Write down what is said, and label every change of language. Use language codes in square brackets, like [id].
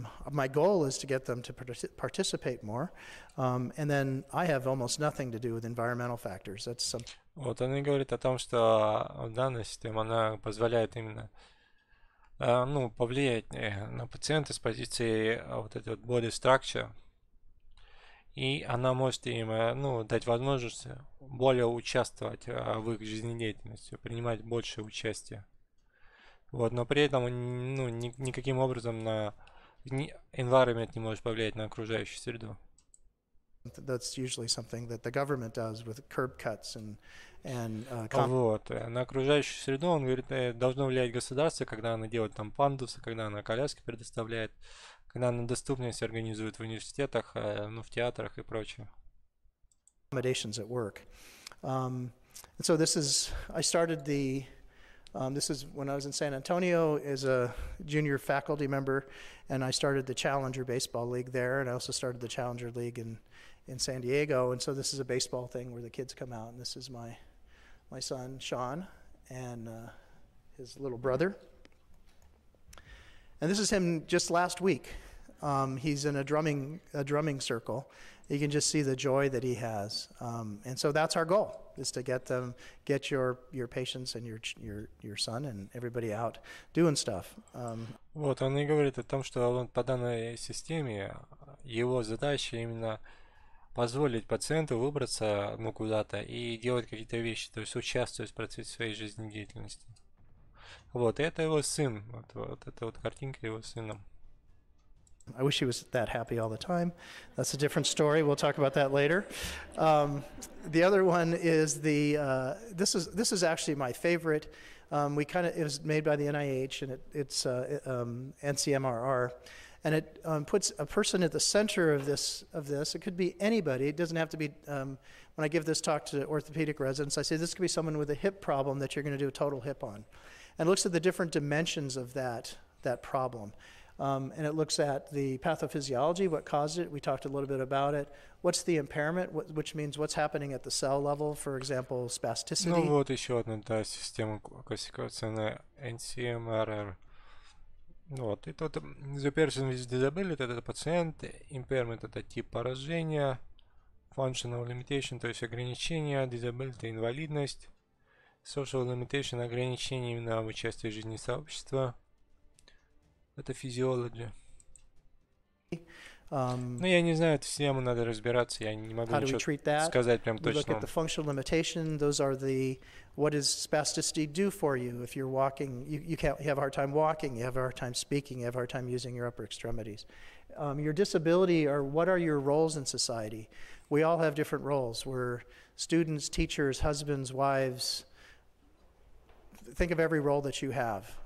[en] My goal is to get them to participate more, and then I have almost nothing to do with environmental factors. That's some. [ru] Вот он и говорит о том, что данная система, она позволяет именно, ну, повлиять на пациента с позиции вот этой вот body structure, и она может им, ну, дать возможность более участвовать в их жизнедеятельности, принимать больше участия. Вот, но при этом, ну, никаким образом на environment не может повлиять на окружающую среду. [en] That's usually something that the government does with curb cuts and [ru] Вот. На окружающую среду, он говорит, должно влиять государство, когда оно делает там пандусы, когда оно коляски предоставляет, когда оно доступность организует в университетах, ну, в театрах и прочее. [en] Accommodations at work. And so this is, I started the, this is when I was in San Antonio as a junior faculty member, and I started the Challenger Baseball League there, and I also started the Challenger League in San Diego, and so this is a baseball thing where the kids come out, and this is my son, Sean, and his little brother. And this is him just last week. He's in a drumming circle. You can just see the joy that he has. And so that's our goal, is to get your patients and your son and everybody out doing stuff. [ru] Вот, он и говорит о том, что он по данной системе, его задача именно позволить пациенту выбраться, ну, куда-то и делать какие-то вещи, то есть участвовать в процессе своей жизнедеятельности. Вот, и это его сын, вот эта вот картинка его сыном. [en] I wish he was that happy all the time. That's a different story. We'll talk about that later. The other one is this is actually my favorite. It was made by the NIH, and it's NCMRR, and it puts a person at the center of this. It could be anybody. It doesn't have to be. When I give this talk to orthopedic residents, I say this could be someone with a hip problem that you're going to do a total hip on, and looks at the different dimensions of that problem. And it looks at the pathophysiology, what caused it. We talked a little bit about it. What's the impairment, which means what's happening at the cell level, for example, spasticity. [ru] Ну вот еще одна, да, система классификации NCMRR. Вот, и тут [en] the person with disability, [ru] это пациент, impairment это тип поражения, functional limitation, то есть ограничение, disability, инвалидность, social limitation, ограничение именно в участии в жизни сообщества. Это физиология. Ну, я не знаю, эту систему надо разбираться, я не могу ничего сказать прям точно. [en] We look at the functional limitation. Those are what does spasticity do for you if you're walking? You have a hard time walking, you have a hard time speaking, you have a hard time using your upper extremities. Your disability, or what are your roles in society? We all have different roles. We're students, teachers, husbands, wives. Think of every role that you have.